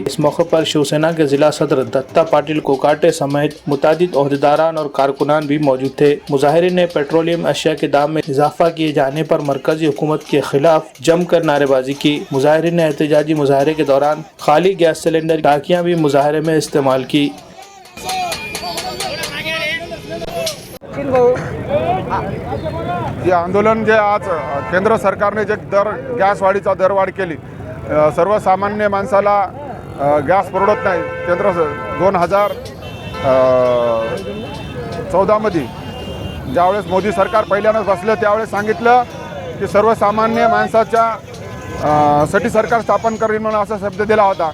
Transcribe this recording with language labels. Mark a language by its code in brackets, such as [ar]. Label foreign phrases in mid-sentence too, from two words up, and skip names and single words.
[ur] اس موقع پر شیو سینا کے ضلع صدر دتا پاٹل کوکاٹے سمیت متعدد عہدیداران اور کارکنان بھی موجود تھے۔ مظاہرین نے پیٹرولیم اشیاء کے دام میں اضافہ کیے جانے پر مرکزی حکومت کے خلاف جم کر نعرے بازی کی۔ مظاہرین نے احتجاجی مظاہرے کے دوران خالی گیس سلنڈر ٹانکیاں بھی مظاہرے میں استعمال کی۔ [mr] जे आंदोलन जे आज केंद्र सरकारने जे गॅस वाढीचा दरवाढ केली, सर्वसामान्य माणसाला गॅस परवडत नाही। केंद्र 2014 मध्ये ज्यावेळेस मोदी सरकार पहिल्यांदाच बसलं त्यावेळेस सांगितलं की सर्वसामान्य माणसाच्या साठी सरकार स्थापन करेल म्हणून असा शब्द दिला होता।